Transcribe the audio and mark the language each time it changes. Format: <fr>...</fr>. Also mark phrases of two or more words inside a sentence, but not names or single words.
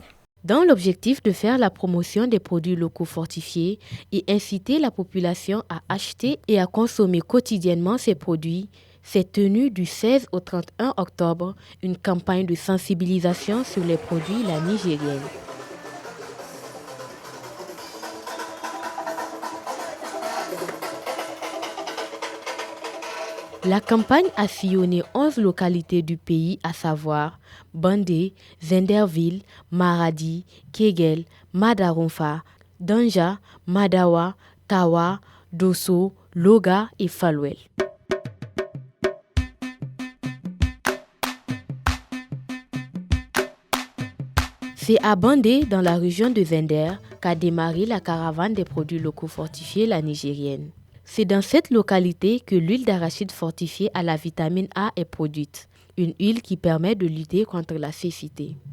<fr>Dans l'objectif de faire la promotion des produits locaux fortifiés et inciter la population à acheter et à consommer quotidiennement ces produits, s'est tenue du 16 au 31 octobre une campagne de sensibilisation sur les produits la nigérienne. La campagne a sillonné 11 localités du pays, à savoir Bandé, Zenderville, Maradi, Kegel, Madaronfa, Danja, Madawa, Tawa, Dosso, Loga et Falwel. C'est à Bandé, dans la région de Zender, qu'a démarré la caravane des produits locaux fortifiés la nigérienne. C'est dans cette localité que l'huile d'arachide fortifiée à la vitamine A est produite, une huile qui permet de lutter contre la cécité.</fr>